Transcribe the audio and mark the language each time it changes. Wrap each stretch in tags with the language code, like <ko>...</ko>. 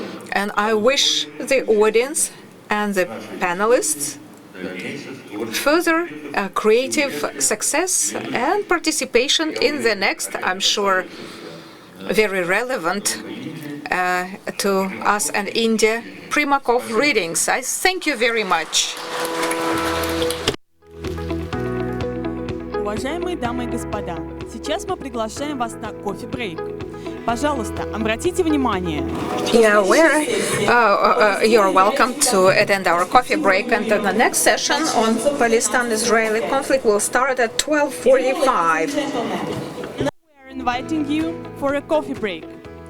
<en>And I wish the audience and the panelists further creative success and participation in the next, I'm sure, very relevant to us and India, Primakov readings. I thank you very much.</en> <ru>Уважаемые дамы и господа, сейчас мы приглашаем вас на кофе-брейк. Пожалуйста, обратите внимание.</ru> <en>You're welcome to attend our coffee break, and the next session on Palestine-Israeli conflict will start at 12:45. Now we are inviting you for a coffee break.</en>